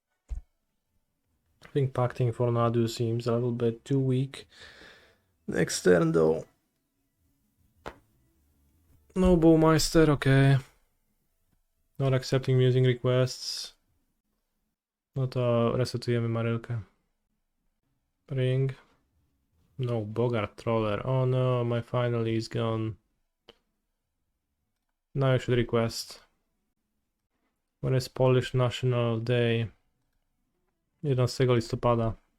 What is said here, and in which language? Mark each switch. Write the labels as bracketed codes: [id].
[en] I think Pacting for Nadu seems a little bit too weak. Next turn though. No Bowmeister, okay. Not accepting musing requests. [pl] No to resetujemy Marylkę. [en] Ring. No Bogart Troller. Oh no, my finally is gone. Now I should request. When is Polish National Day? [pl] 11 listopada.